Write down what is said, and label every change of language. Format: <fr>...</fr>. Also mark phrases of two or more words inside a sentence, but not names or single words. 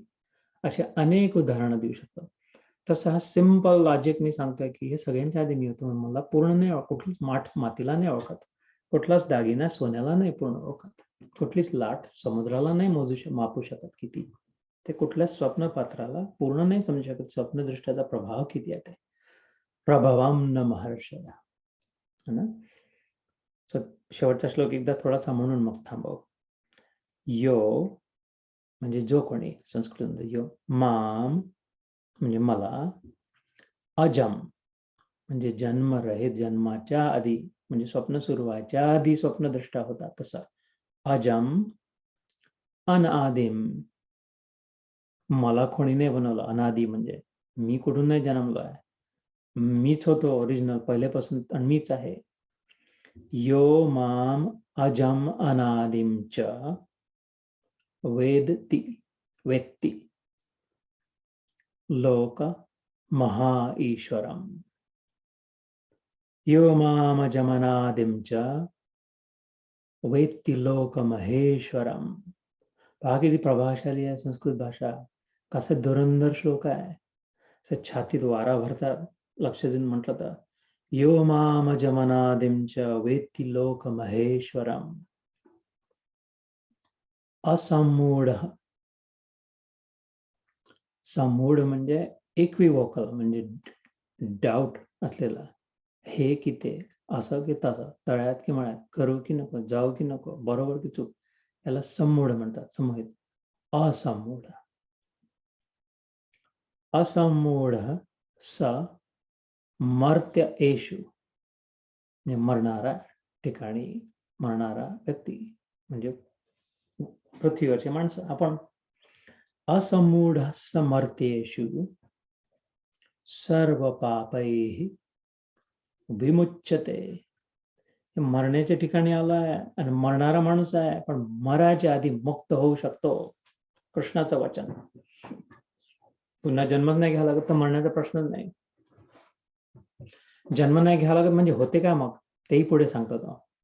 <mr>असे अनेक उदाहरणं देऊ शकतो. तसं हा सिंपल लॉजिकनी सांगतोय, की हे सगळ्यांच्या आधी मी होतो, मला पूर्ण नाही कुठलीच माठ मातीला नाही ओळखत, कुठलाच दागिना सोन्याला नाही पूर्ण ओळखत, कुठलीच लाट समुद्राला नाही मापू शकत किती, ते कुठल्याच स्वप्नपात्राला पूर्ण नाही समजू शकत, स्वप्नदृष्ट्याचा प्रभाव किती आहे ते.</mr> <sa>प्रभवम न महर्षया,</sa> <hi>है ना.</hi> <mr>शेवटचा श्लोक एकदा थोडासा म्हणून मग थांबव. यो म्हणजे जो कोणी, संस्कृत यो, माम म्हणजे मला, अजम म्हणजे जन्मरहित, जन्माच्या आधी, म्हणजे स्वप्न सुरू व्हायच्या आधी स्वप्नदृष्टा होता तसा.</mr> <sa>अजम अनादिम,</sa> <mr>मला कोणी नाही बनवलं. अनादी म्हणजे मी कुठून नाही जन्मलो आहे, मीच होतो ओरिजिनल पहिल्यापासून, आणि मीच आहे.</mr> <sa>यो माम अजम अनादिम च वेत्ति लोक महा ईश्वरम. यो माम अजमनादिम च वेत्ति लोक महेश्वरम.</sa> <mr>पहा किती प्रभावशाली आहे संस्कृत भाषा, कसं धुरंधर श्लोक आहे. छातीत वारा भरता लक्ष देऊन म्हटलं तर,</mr> <sa>यो मामजमनादिं च वेत्ति लोकमहेश्वरम् असम्मूढ.</sa> <mr>सम्मूढ म्हणजे इक्विवोकल, म्हणजे डाऊट असलेला. हे की ते, असं की तसं, तळ्यात की मळ्यात, करू की नको, जाऊ की नको, बरोबर की चूक, याला सम्मूढ म्हणतात.</mr> <sa>सम्मोहित. असम्मूढ. असम्मूढ स मर्त्य एषु,</sa> <mr>मरणारा ठिकाणी, मरणारा व्यक्ती म्हणजे पृथ्वीवरचे माणसं आपण.</mr> <sa>असम्मूढ समर्थेषु सर्व पापैः विमुच्यते.</sa> <mr>मरण्याच्या ठिकाणी आलाय आणि मरणारा माणूस आहे, पण मराच्या आधी मुक्त होऊ शकतो. कृष्णाचं वचन. पुन्हा जन्मच नाही घ्यावा लागत तर मरण्याचा प्रश्नच नाही. जन्म नाही घ्यावा लागत म्हणजे होते काय मग, तेही पुढे सांगतो तो.</mr>